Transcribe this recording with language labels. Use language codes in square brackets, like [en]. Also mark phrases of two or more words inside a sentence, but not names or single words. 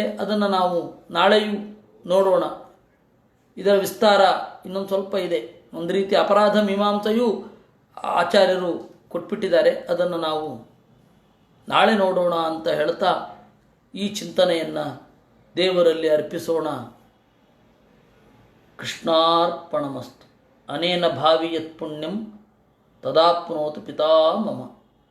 [kn] ಅದನ್ನು ನಾವು ನಾಳೆಯೂ ನೋಡೋಣ. ಇದರ ವಿಸ್ತಾರ ಇನ್ನೊಂದು ಸ್ವಲ್ಪ ಇದೆ. ಒಂದು ರೀತಿ ಅಪರಾಧ ಮೀಮಾಂಸೆಯೂ ಆಚಾರ್ಯರು ಕೊಟ್ಬಿಟ್ಟಿದ್ದಾರೆ. ಅದನ್ನು ನಾವು ನಾಳೆ ನೋಡೋಣ ಅಂತ ಹೇಳ್ತಾ ಈ ಚಿಂತನೆಯನ್ನು ದೇವರಲ್ಲಿ ಅರ್ಪಿಸೋಣ. [sa] ಕೃಷ್ಣಾರ್ಪಣಮಸ್ತು. ಅನೇನ ಭಾವಿ ಯತ್ ಪುಣ್ಯಂ ತದಾಪ್ನೋತು ಪಿತಾ ಮಮ.